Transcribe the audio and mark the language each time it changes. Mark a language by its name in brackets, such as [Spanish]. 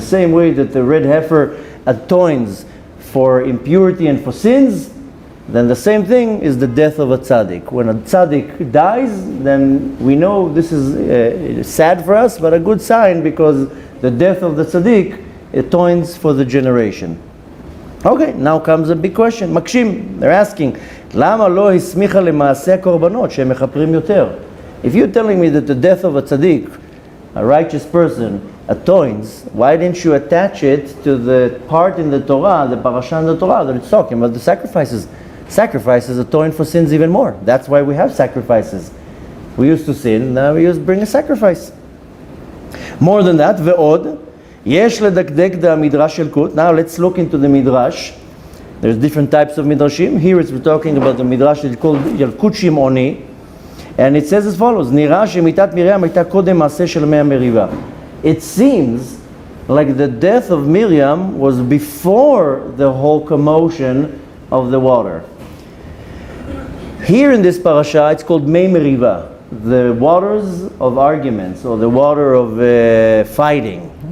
[English] The same way that the red heifer atones for impurity and for sins, then the same thing is the death of a tzaddik. When a tzaddik dies, then we know this is sad for us, but a good sign, because the death of the tzaddik atones for the generation. Okay, now comes a big question. [Hebrew] Makshim, [English] they're asking, [Hebrew] למה לא הסמיכה למעשה הקורבנות שהם מכפרים יותר? [English] If you're telling me that the death of a tzaddik, a righteous person, atones, why didn't you attach it to the part in the Torah, the parasha in the Torah, that it's talking about the sacrifices? Sacrifices atone for sins even more. That's why we have sacrifices. We used to sin, now we used to bring a sacrifice. More than that, [Hebrew] ve'od, yesh ledakdek da midrash shel Kut. [English] Now let's look into the midrash. There's different types of midrashim. Here we're talking about the midrash that's called Yalkut Shimoni. [Hebrew] And it says as follows, נראה שמיתת מרים הייתה קודם מעשה של מי המריבה. [English] It seems like the death of Miriam was before the whole commotion of the water. Here in this parasha, it's called Mei Meriva, the waters of arguments, or the water of fighting.